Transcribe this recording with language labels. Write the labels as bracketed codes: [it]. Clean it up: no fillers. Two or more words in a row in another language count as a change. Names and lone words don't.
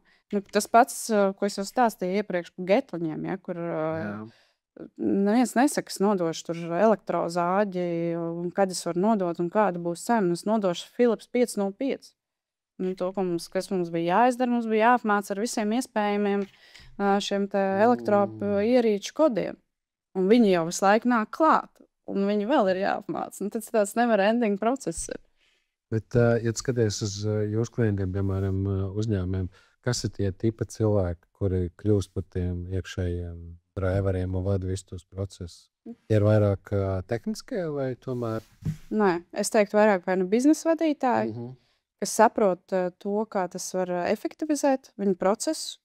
[lv] Tas pats, ko es jau stāstīju iepriekš par getliņiem, ja, kur neviens nesaka, es nodošu tur elektrozāģi, un kad es varu nodot, un kāda būs cena. Es nodošu Philips 505. To, kas mums bija jāizdara, mums bija jāapmāca ar visiem iespējamiem šiem elektroierīču kodiem. Un viņi jau visu laiku nāk klāt, un viņi vēl ir jāapmāca. Tas tāds [en] never-ending process [lv] ir. Bet, ja skaties uz jūsu klientiem, piemēram, uzņēmumiem, kas ir tie tipi cilvēki, kuri kļūst par tiem iekšējiem driveriem un vada visus tos procesus? Ir vairāk tehniskie vai tomēr? Nē, es teiktu vairāk vai biznesa vadītāji, kas saprot to, kā tas var efektivizēt viņu procesu.